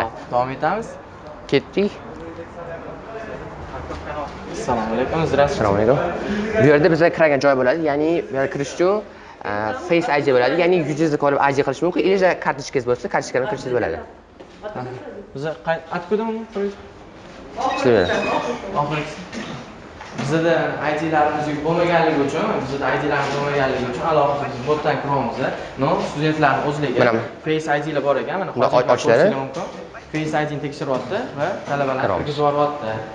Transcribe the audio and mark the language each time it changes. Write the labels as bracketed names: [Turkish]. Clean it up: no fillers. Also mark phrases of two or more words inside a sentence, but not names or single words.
[Uzbek] Davom etamiz. Ketdik. Assalomu alaykum, здравствуйте. Assalomu alaykum. Bu yerda bizga kiragan joy bo'ladi, ya'ni bu yerga kirish uchun Face ID bo'ladi, ya'ni yuzingizni ko'rib ID qilish mumkin, yoki kartochkangiz bo'lsa, kartochka bilan kirishingiz bo'ladi. [Russian] Biz откуда мы происходим? [Uzbek] Bizda IDlarimiz bo'lmaganligi uchun, alohida botdan kiramiz. No, studentlarning o'zlariga Face IDlar bor ekan, mana hozir ko'rishingiz mumkin. Face IDni tekshiryapti va talabalarga kirgizib yuboryapti.